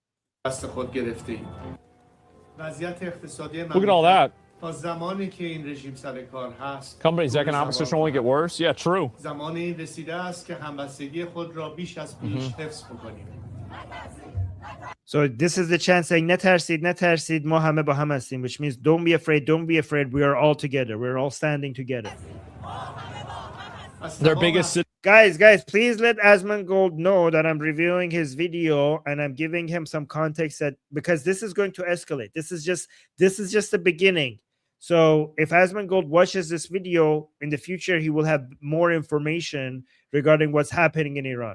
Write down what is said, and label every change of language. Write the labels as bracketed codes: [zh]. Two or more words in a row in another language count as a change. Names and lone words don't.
[en] Look at all that. Company's economic situation only get worse. Yeah, true. So this is the chant saying, [fa] "نترسید، ما همه با هم هستیم," [en] which means don't be afraid, we are all together. We're all standing together. Their biggest city. Guys, please let Asmongold know that I'm reviewing his video and I'm giving him some context because this is going to escalate. This is just the beginning. So if Asmongold watches this video in the future, he will have more information regarding what's happening in Iran.